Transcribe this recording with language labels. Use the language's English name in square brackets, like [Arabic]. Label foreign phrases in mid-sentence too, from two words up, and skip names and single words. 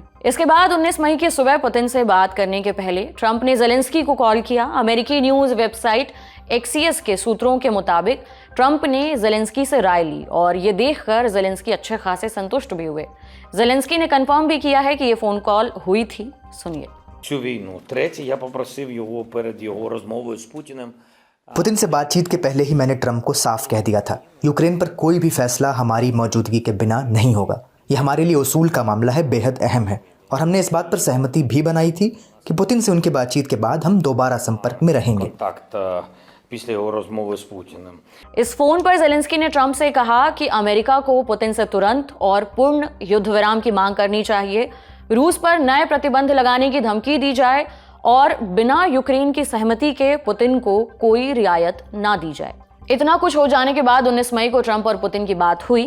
[Hindi] इसके बाद 19 मई की सुबह पुतिन से बात करने के पहले ट्रंप ने ज़ेलेंस्की को कॉल किया। अमेरिकी न्यूज वेबसाइट एक्सियस के सूत्रों के मुताबिक ट्रंप ने ज़ेलेंस्की से राय ली और ये देखकर ज़ेलेंस्की अच्छे खासे संतुष्ट भी हुए। ज़ेलेंस्की ने कंफर्म भी किया है कि ये फोन कॉल हुई थी। सुनिए। [Ukrainian] Цю війну. Третє, я попросив його перед його розмовою з Путіним. [Hindi] पुतिन से बातचीत के पहले ही मैंने ट्रंप को साफ कह दिया था, यूक्रेन पर कोई भी फैसला हमारी मौजूदगी के बिना नहीं होगा। ये हमारे लिए उसूल का मामला है, बेहद अहम है, और हमने इस बात पर सहमति भी बनाई थी कि पुतिन से उनकी बातचीत के बाद हम दोबारा संपर्क में रहेंगे। [Ukrainian] Контакт після його розмови з Путіним. [Hindi] इस फोन पर ज़ेलेंस्की ने ट्रंप से कहा कि अमेरिका को पुतिन से तुरंत और पूर्ण युद्ध विराम की मांग करनी चाहिए, रूस पर नए प्रतिबंध लगाने की धमकी दी जाए और बिना यूक्रेन की सहमति के पुतिन को कोई रियायत ना दी जाए। इतना कुछ हो जाने के बाद 19 मई को ट्रंप और पुतिन की बात हुई।